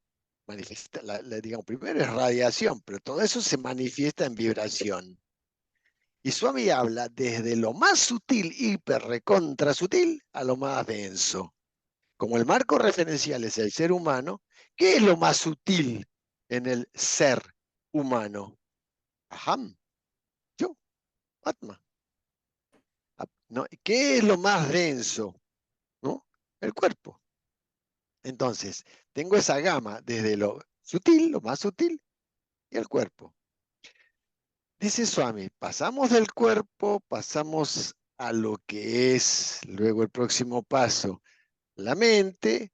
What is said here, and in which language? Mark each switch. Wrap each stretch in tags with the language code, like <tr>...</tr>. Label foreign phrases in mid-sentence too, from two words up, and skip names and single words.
<es>Digamos, primero es radiación, pero todo eso se manifiesta en vibración. Y Swami habla desde lo más sutil, hiper recontra sutil, a lo más denso. Como el marco referencial es el ser humano, ¿qué es lo más sutil en el ser humano? Aham, yo, Atma. ¿No? ¿Qué es lo más denso? ¿No? El cuerpo. Entonces, tengo esa gama desde lo sutil, lo más sutil, y el cuerpo. Dice Swami, pasamos del cuerpo, pasamos a lo que es luego el próximo paso, la mente.</es>